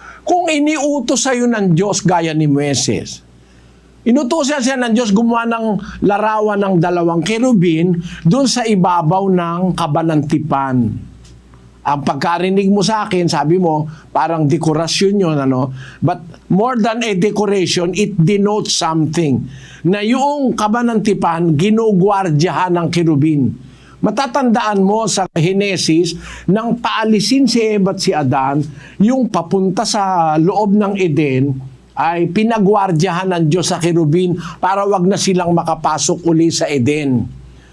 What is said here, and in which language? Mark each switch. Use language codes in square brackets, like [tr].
[tl] Kung iniutos sa'yo ng Diyos gaya ni Moises, inutusan siya ng Diyos gumawa ng larawan ng 2 kerubin doon sa ibabaw ng kabanantipan. Ang pagkarinig mo sa akin, sabi mo, parang dekorasyon yun, ano? [en] But more than a decoration, it denotes something. [tl] Na yung kabanantipan, ginugwardyahan ng kerubin. Matatandaan mo sa Henesis, nang paalisin si Eva at si Adan, yung papunta sa loob ng Eden, ay pinagwardyahan ng Diyos sa kerubin para wag na silang makapasok uli sa Eden.